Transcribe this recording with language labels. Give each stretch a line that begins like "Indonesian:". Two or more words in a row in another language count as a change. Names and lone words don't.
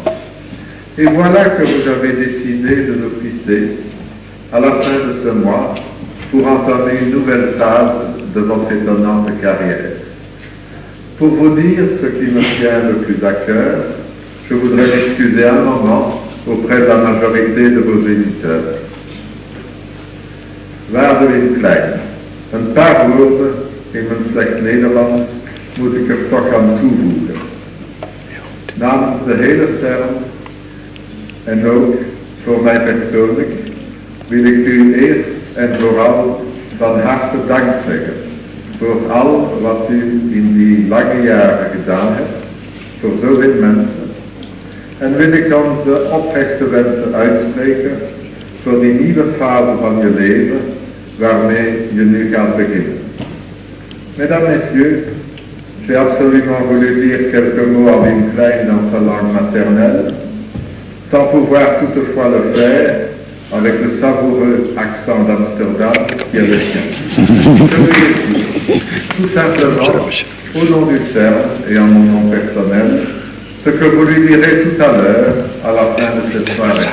French: Et voilà que vous avez décidé de nous quitter à la fin de ce mois pour entamer une nouvelle phase de votre étonnante carrière. Pour vous dire ce qui me tient le plus à cœur, je voudrais m'excuser un moment auprès de la majorité de vos éditeurs.
Dutch: Waarde Klein, een paar woorden in mijn slecht Nederlands moet ik er toch aan toevoegen. Namens de hele CERN en ook voor mij persoonlijk wil ik u eerst en vooral van harte dank zeggen voor al wat u in die lange jaren gedaan hebt voor zoveel mensen. En wil ik onze oprechte wensen uitspreken voor die nieuwe fase van je leven waarmee je nu gaat beginnen.
French: Mesdames, Messieurs, j'ai absolument voulu dire quelques mots à Wim Klein dans sa langue maternelle, sans pouvoir toutefois le faire avec le savoureux accent d'Amsterdam qui est le sien. Je veux dire tout simplement, au nom du CERN et en mon nom personnel, ce que vous lui direz tout à l'heure, à la fin de cette soirée.